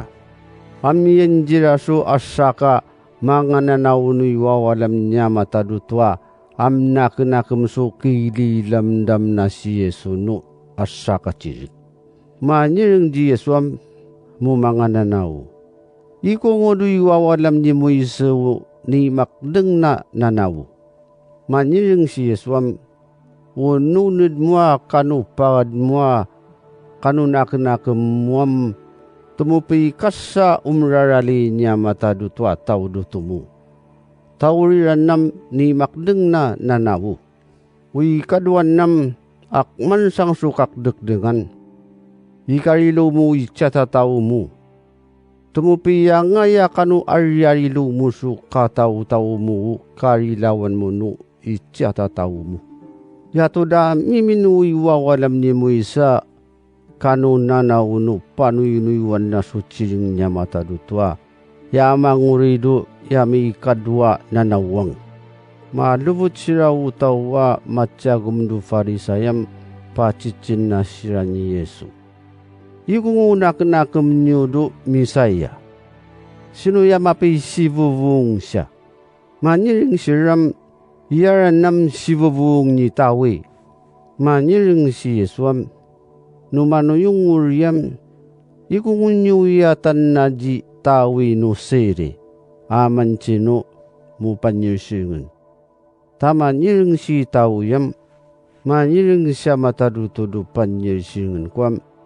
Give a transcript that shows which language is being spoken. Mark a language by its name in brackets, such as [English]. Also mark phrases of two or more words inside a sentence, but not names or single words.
[Yami] Amiyan jira so asaka mga nanaunoy wawalam niya matadutwa am nakinakam so kililamdam na si Yesu no asaka cirik. Manirang di Yesu am mo mga nanaw. Iko ngodoy wawalam ni mo iso ni makdeng na nanaw. Manirang si Yesu am ununod mo kanu pagad mo kanu nakinakam mo tumupikas sa umrarali niya matadutwa tawdutumu. Tawriran nam ni makdeng na nanawu. Uy kaduan nam akman sang sukak degdengan. Ikarilo mo ityatataw mo. Tumupiya ngaya kanu aryarilo mo su kataw-taw mo karilawan mo no ityatataw mo. Yato da miminuwi wawalam ni mo isa kanu nanauno panuyunuiwan na suciring niya matadutwa. Yamangurido yami ikadwa nanawang. Malubot sira utawa matyagum do farisayam pacicin na sira ni Yesu. Ikung unak-nakam niyo do misaya. Sino yamapi sivuvung siya. Maniring siram yaranam sivuvung ni tawe. Maniring si Yesuam numano yung uryam, ikungunyuyatan na di tawi no sere, aman chino mo panyirsingan. Tama nirang si tawiyam, manirang siya matadutudo panyirsingan kwam.